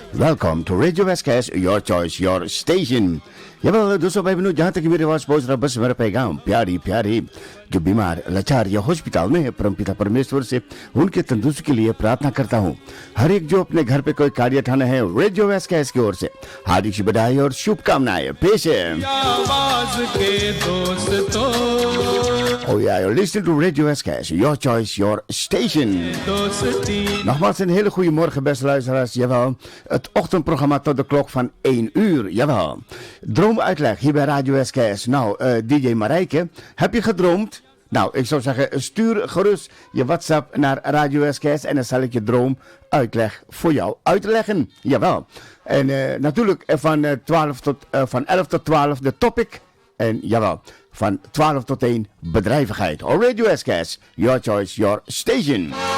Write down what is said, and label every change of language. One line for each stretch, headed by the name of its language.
English: Welcome to Radio SKS, your choice, your station.
Dutch: Jawel,
Hindi: दोस्तों भाई बहनों, जहाँ तक मेरे पास पहुँच रहा बस मेरा पैगाम प्यारी प्यारी जो बीमार लाचार या हॉस्पिटल में है परमपिता परमेश्वर से उनके तंदुरुस्ती के लिए प्रार्थना करता हूँ। हर एक जो अपने घर पे कोई कार्य उठाना है रेडियो एसकेएस की ओर से हार्दिक बधाई और शुभकामनाएं पेश है।
English: Oh yeah, you're listening to Radio SKS, your choice, your station.
Dutch: Nogmaals een hele goede morgen, beste luisteraars. Jawel, het ochtendprogramma tot de klok van 1 uur. Jawel. Droomuitleg hier bij Radio SKS. Nou, DJ Marijke, heb je gedroomd? Nou, ik zou zeggen, stuur gerust je WhatsApp naar Radio SKS en dan zal ik je droomuitleg voor jou uitleggen. Jawel. En natuurlijk van 11 tot 12 de topic. En jawel, van 12 tot 1 bedrijvigheid.
English: Radio SKS, your choice, your station.